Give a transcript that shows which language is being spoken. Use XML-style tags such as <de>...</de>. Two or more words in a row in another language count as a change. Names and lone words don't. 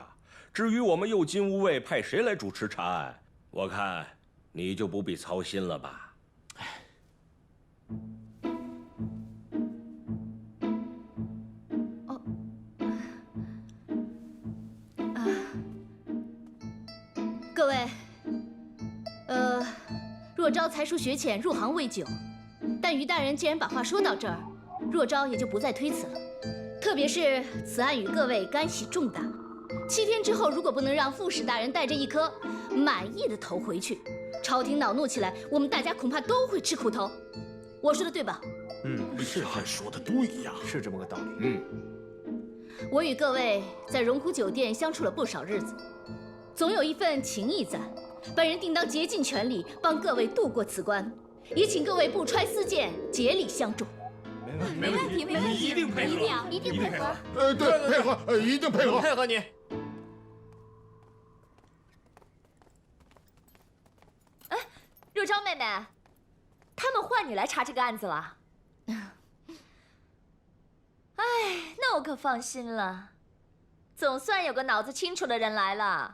<zh>至於我們右近吾衛派誰來主持查案，我看你就不必操心了吧。各位，若昭才疏學淺，入行未久，但於大人既然把話說到這兒，若昭也就不再推辭了。特別是此案與各位干係重大。7天之後，如果不能讓副使大人帶着一顆滿意的頭回去，朝廷惱怒起來，我們大家恐怕都會吃苦頭。我說的對吧？是說的對呀，是這麼個道理。我與各位在榮枯酒店相處了不少日子，總有一份情誼在，本人定當竭盡全力幫各位度過此關，也請各位不揣私見，竭力相助。沒問題，一定配合，一定配合。對，配合，一定配合，配合你。哎，若昭妹妹，他們換你來查這個案子了。哎，那我可放心了，總算有個腦子清楚的人來了。</zh>